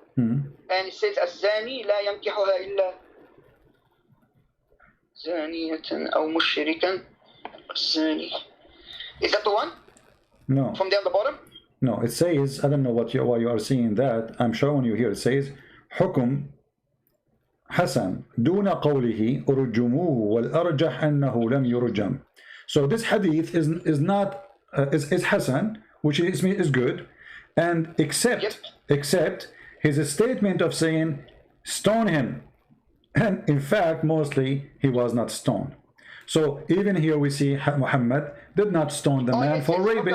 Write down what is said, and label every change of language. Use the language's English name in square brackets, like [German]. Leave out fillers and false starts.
[English] And it says [Arabic] الزاني لا ينكحها إلا زانية أو مشركا الزاني. [English] Is that the one? No. From down the bottom? No, it says, I don't know why you are seeing that. I'm showing you here. It says [Arabic] حكم حسن دون قوله أرجموه والأرجح أنه لم يرجم. [English] So this hadith is not is Hasan, which is good, and except his statement of saying stone him, and in fact mostly he was not stoned. So even here we see Muhammad did not stone the man for raping.